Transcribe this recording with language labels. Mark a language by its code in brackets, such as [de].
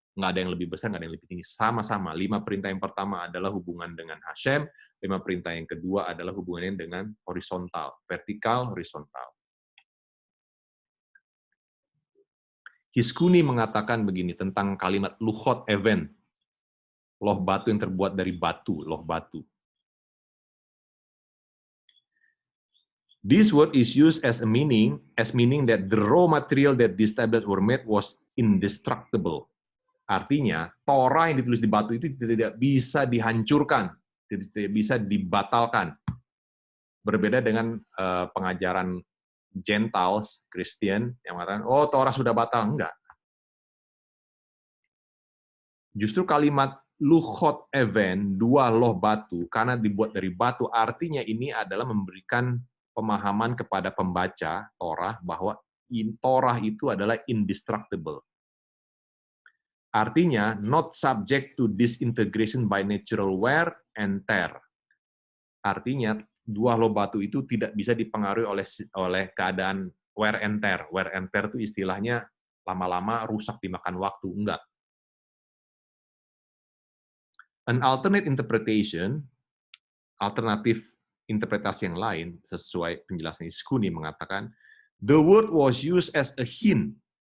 [id] Nggak ada yang lebih besar, nggak ada yang lebih tinggi. Sama-sama. 5 perintah yang pertama adalah hubungan dengan Hashem, 5 perintah yang kedua adalah hubungannya dengan horizontal, vertikal, horizontal. Hiskuni mengatakan begini tentang kalimat Luchot Even, loh batu yang terbuat dari batu, loh batu. [en] This word is used as meaning that the raw material that these tablets were made was indestructible. [id] Artinya, Torah yang ditulis di batu itu tidak bisa dihancurkan, tidak bisa dibatalkan. Berbeda dengan pengajaran Gentiles, Kristen, yang mengatakan, oh Torah sudah batal. Enggak. Justru kalimat Luchot Even, dua loh batu, karena dibuat dari batu, artinya ini adalah memberikan pemahaman kepada pembaca Torah bahwa Torah itu adalah indestructible. [en] Artinya, not subject to disintegration by natural wear and tear. [id] Artinya, dua loh batu itu tidak bisa dipengaruhi oleh keadaan wear and tear. Wear and tear itu istilahnya lama-lama rusak dimakan waktu. Enggak. [en] An alternate interpretation, [id] alternatif interpretasi yang lain, sesuai penjelasan Hiskuni mengatakan, [en] the word was used as a hint.